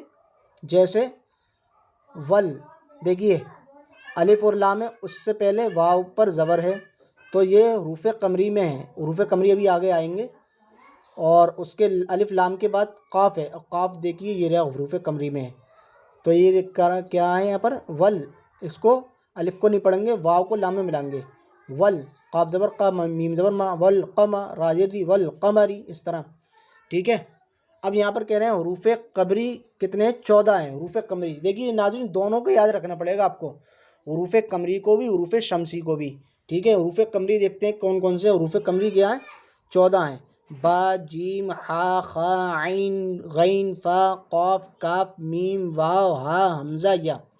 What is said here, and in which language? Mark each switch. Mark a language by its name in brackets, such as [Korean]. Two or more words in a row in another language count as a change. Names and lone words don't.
[Urdu] جیسے ول، دیکھیے الف اور لام ہے، اس سے پہلے واو پر زبر ہے، تو یہ حروف قمری میں ہے، حروف قمری ابھی آگے آئیں گے، اور اس کے الف لام کے بعد قاف ہے، اور قاف دیکھیے یہ رہا حروف قمری میں ہے، تو یہ کیا ہے یہاں پر ول، اس کو الف کو نہیں پڑھیں گے، واو کو لام میں ملائیں گے، ول، قاف زبر قا، میم زبر ما، ول قما، راجری ول قمری، اس طرح، ٹھیک ہے۔ اب یہاں پر کہہ رہے ہیں حروف قمری کتنے، 14 ہیں حروف قمری۔ دیکھیے ناظرین دونوں کو یاد رکھنا پڑے گا آپ کو، حروف قمری کو بھی، حروف شمسی کو بھی، ٹھیک ہے۔ حروف قمری دیکھتے ہیں کون کون سے حروف قمری کیا ہیں، 14 ہیں۔ با، جیم، ہا، خا، عین، غین، فا، قاف، کاف، میم، واو، ہا، حمزہ، یا۔